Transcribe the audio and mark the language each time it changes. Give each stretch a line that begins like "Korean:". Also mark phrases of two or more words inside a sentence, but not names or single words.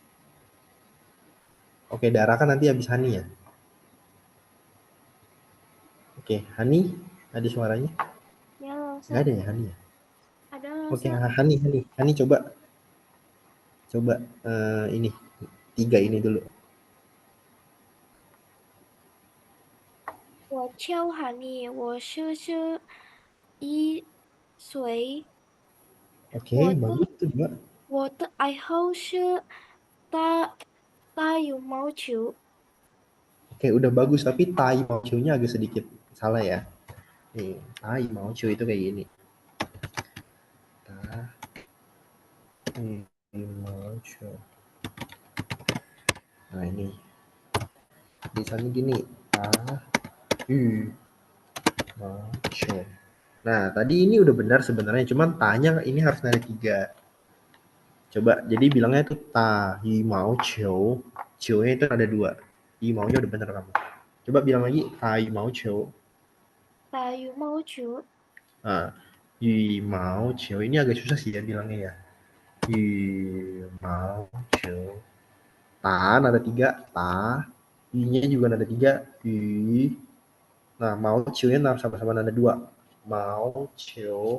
Indonesian: Oke, Dara kan nanti habis Hani ya. Oke, Hani ada suaranya? ya Nggak ada ya Hani ya? ada Oke, Hani coba ini 3 ini dulu.
Chinese: 我叫韩妮，我11岁，
Indonesian: Oke,
Chinese: 我的
Indonesian: bagus tuh 2.
Chinese: 我的爱好是打打羽毛球，
Indonesian: Oke, udah bagus tapi
Chinese: 打毛
Indonesian: nya agak sedikit salah ya. Nih,
Chinese: 打毛
Indonesian: itu kayak gini.
Chinese: 打毛.
Indonesian: Nah, ini. Misalnya gini.
Chinese: 羽毛.
Indonesian: Nah, tadi ini udah benar sebenarnya, cuman tanya ini harus ada 3. Coba, jadi bilangnya itu
Chinese: 打羽毛球.
Indonesian: Qiu-nya itu ada 2.
Chinese: 羽毛-
Indonesian: nya udah benar kamu. Coba bilang lagi
Chinese: 打羽毛球. 打羽毛球，
Indonesian: Nah,
Chinese: 羽毛球
Indonesian: ini agak susah sih ya bilangnya ya.
Chinese: 羽毛球.
Indonesian: Tan ada 3, ta. Y-nya juga ada 3, y. Nah,
Chinese: 毛球-
Indonesian: nya sama-sama ada 2.
Chinese: 毛球.